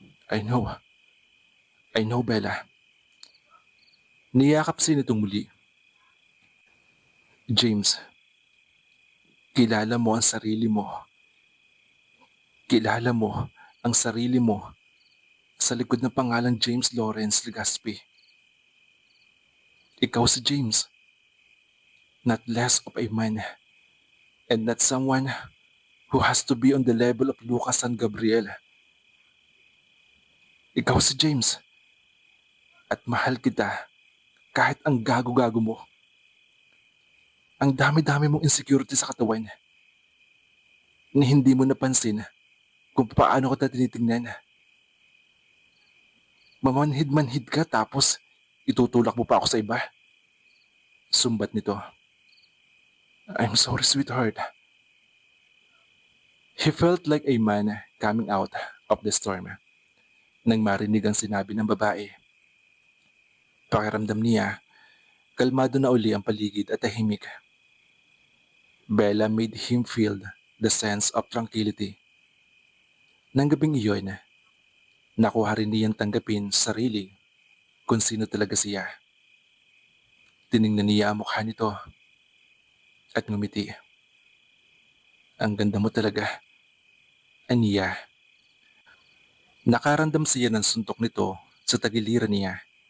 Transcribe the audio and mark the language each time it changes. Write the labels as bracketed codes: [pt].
[en] I know. I know, Bella. [tl] Niyakap siya nitong muli. James, kilala mo ang sarili mo. Kilala mo ang sarili mo sa likod ng pangalang James Lawrence Legaspi. Ikaw si [en] James, not less of a man, and not someone who has to be on the level of Lucas San Gabriel. [tl] Ikaw si James, at mahal kita kahit ang gago-gago mo. Ang dami-dami mong insecurity sa katawan na hindi mo napansin kung paano kita tinitingnan. Mamanhid-manhid ka tapos itutulak mo pa ako sa iba. Sumbat nito. [en] I'm sorry, sweetheart. He felt like a man coming out of the storm [tl] nang marinig ang sinabi ng babae. Pakiramdam niya, kalmado na uli ang paligid at tahimik. [en] Bella made him feel the sense of tranquility. [tl] Nang gabing iyon, nakuha rin niyang tanggapin sa sarili kung sino talaga siya. Tiningnan niya ang mukha nito at ngumiti. Ang ganda mo talaga, aniya. Nakaramdam siya ng suntok nito sa tagiliran niya.